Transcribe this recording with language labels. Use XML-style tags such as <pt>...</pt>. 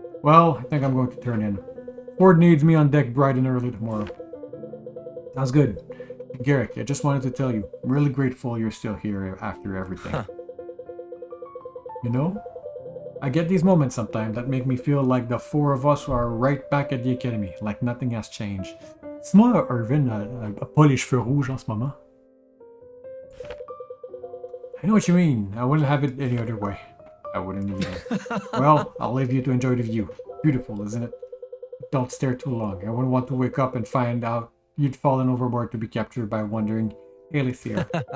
<en>Well, I think I'm going to turn in. Ford needs me on deck bright and early tomorrow. Sounds good. Garrick, I just wanted to tell you, I'm really grateful you're still here after everything. You know, I get these moments sometimes that make me feel like the four of us are right back at the academy, like nothing has changed.</en> <fr>Dis-moi, Irvin, a pas les cheveux rouges en ce moment.</fr> <en>I know what you mean. I wouldn't have it any other way. I wouldn't either. Well, I'll leave you to enjoy the view. Beautiful, isn't it? Don't stare too long. I wouldn't want to wake up and find out you'd fallen overboard to be captured by wandering Alicia.</en>